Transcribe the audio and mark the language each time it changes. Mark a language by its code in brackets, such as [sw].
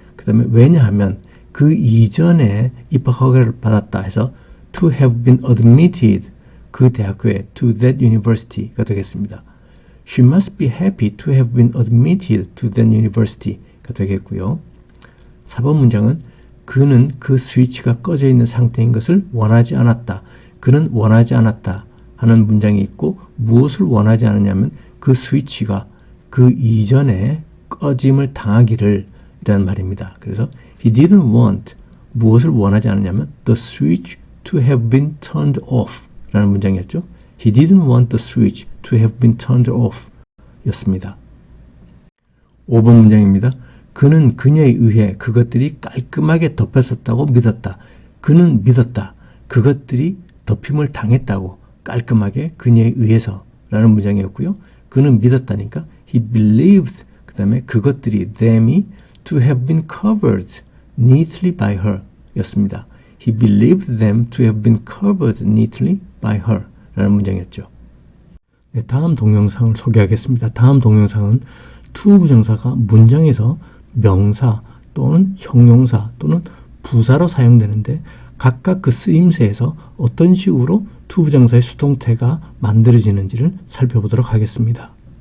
[ko] 그 다음에 왜냐하면 그 이전에 입학 허가를 받았다 해서 [en] to have been admitted, [ko] 그 대학교에 [en] to that university [ko] 가 되겠습니다. [en] She must be happy to have been admitted to that university가 [ko] 되겠고요. 4번 문장은 그는 그 스위치가 꺼져 있는 상태인 것을 원하지 않았다. 그는 원하지 않았다 하는 문장이 있고 무엇을 원하지 않느냐면 그 스위치가 그 이전에 꺼짐을 당하기를 이라는 말입니다. 그래서 [en] he didn't want, [ko] 무엇을 원하지 않느냐면 [en] the switch to have been turned off [ko] 라는 문장이었죠. [en] He didn't want the switch to have been turned off [ko] 였습니다. 5번 문장입니다. 그는 그녀에 의해 그것들이 깔끔하게 덮였었다고 믿었다. 그는 믿었다. 그것들이 덮임을 당했다고 깔끔하게 그녀에 의해서 라는 문장이었고요. 그는 믿었다니까 [en] he believed [ko] 그 다음에 그것들이 [en] them이 to have been covered neatly by her [ko] 였습니다. [en] He believed them to have been covered neatly by her [ko] 라는 문장이었죠. 네, 다음 동영상을 소개하겠습니다. 다음 동영상은 to 부정사가 문장에서 명사 또는 형용사 또는 부사로 사용되는데 각각 그 쓰임새에서 어떤 식으로 to 부정사의 수동태가 만들어지는지를 살펴보도록 하겠습니다.